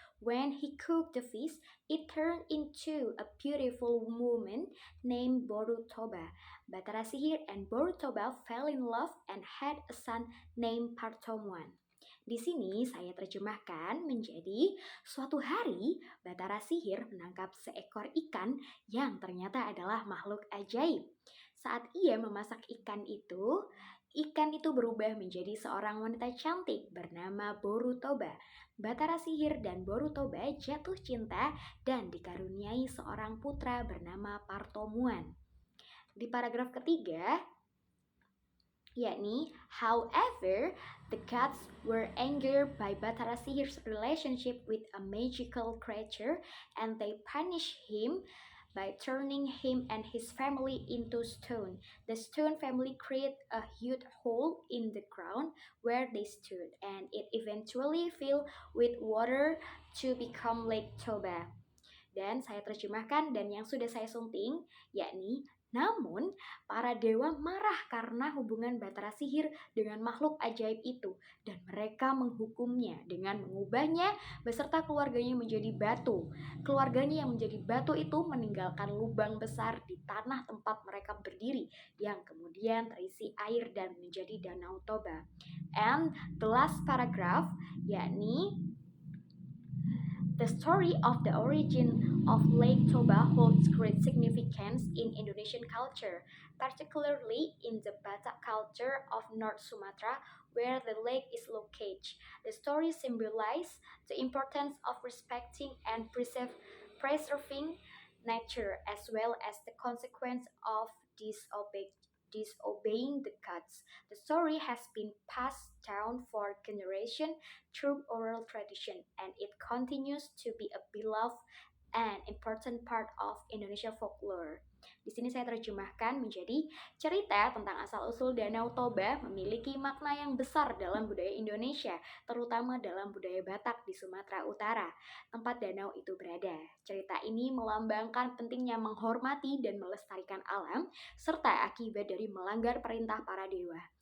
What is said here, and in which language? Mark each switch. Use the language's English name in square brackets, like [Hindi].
[English] When he cooked the fish, it turned into a beautiful woman named Borutoba. Batara Sihir and Borutoba fell in love and had a son named Partomuan. [Indonesian] Di sini saya terjemahkan menjadi suatu hari Batara Sihir menangkap seekor ikan yang ternyata adalah makhluk ajaib. Saat ia memasak ikan itu berubah menjadi seorang wanita cantik bernama Borutoba. Batara Sihir dan Borutoba jatuh cinta dan dikaruniai seorang putra bernama Partomuan. Di paragraf ketiga, yakni, [English] however, the gods were angered by Batara Sihir's relationship with a magical creature and they punished him by turning him and his family into stone. The stone family created a huge hole in the ground where they stood, and it eventually filled with water to become Lake Toba. [Indonesian] Dan saya terjemahkan dan yang sudah saya sunting, yakni, namun para dewa marah karena hubungan Batara Sihir dengan makhluk ajaib itu dan mereka menghukumnya dengan mengubahnya beserta keluarganya menjadi batu. Keluarganya yang menjadi batu itu meninggalkan lubang besar di tanah tempat mereka berdiri yang kemudian terisi air dan menjadi Danau Toba. [English] And the last paragraph, yakni, the story of the origin of Lake Toba holds great significance in Indonesian culture, particularly in the Batak culture of North Sumatra, where the lake is located. The story symbolizes the importance of respecting and preserving nature, as well as the consequence of disobeying the gods. The story has been passed down for generations through oral tradition, and it continues to be a beloved and important part of Indonesia folklore. [Indonesian] Di sini saya terjemahkan menjadi cerita tentang asal-usul Danau Toba memiliki makna yang besar dalam budaya Indonesia, terutama dalam budaya Batak di Sumatera Utara, tempat danau itu berada. Cerita ini melambangkan pentingnya menghormati dan melestarikan alam, serta akibat dari melanggar perintah para dewa.